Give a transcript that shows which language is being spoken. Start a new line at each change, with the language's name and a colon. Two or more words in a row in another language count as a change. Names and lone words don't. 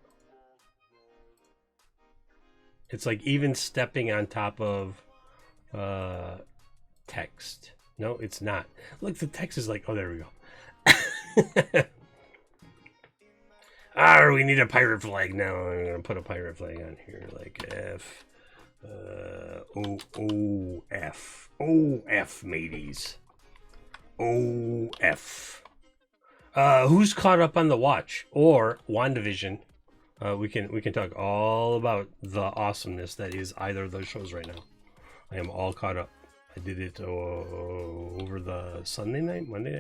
English: It's like even stepping on top of text. No, it's not. Look, the text is like, oh, there we go. We need a pirate flag now. I'm going to put a pirate flag on here, like F. O-F. O-F, mateys. O-F. Who's caught up on The Watch or WandaVision? We can talk all about the awesomeness that is either of those shows right now. I am all caught up. I did it over the Sunday night, Monday night?